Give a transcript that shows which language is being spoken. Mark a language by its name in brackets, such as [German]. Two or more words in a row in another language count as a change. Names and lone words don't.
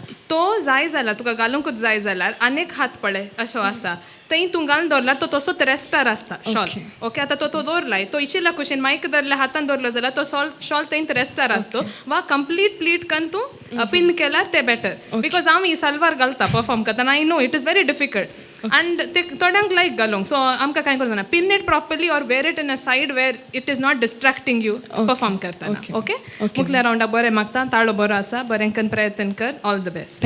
[Konkani] तो जाय जाल्यार तुका घालूंकूच जाय जाल्यार आनीक हात पळय अशो आसा थंय तूं घालून दवरल्यार तो तसोच रेस्टार आसता शॉल. ओके. आतां तो दवरलाय तो इशिल्ल्या कुशीन मायक धरल्या हातान दवरलो जाल्यार तो शॉल थंय रेस्टार आसतो. वा कंप्लीट प्लीट करून तूं पिन केल्यार ते बेटर. बिकॉज हांव ही सलवार घालता परफॉर्म करतना. [English] I know it is very difficult and [Konkani] ते थोड्यांक लायक घालूंक. सो आमकां काय करूं जाणा [English] pin it properly or wear it in a side where it is not distracting you [Konkani] परफॉर्म करतना. [English] ओके. [Konkani] मुखल्या रावंडाक बरें मागता. ताळो बरो आसा. बरें करून प्रयत्न कर. [English] all the best.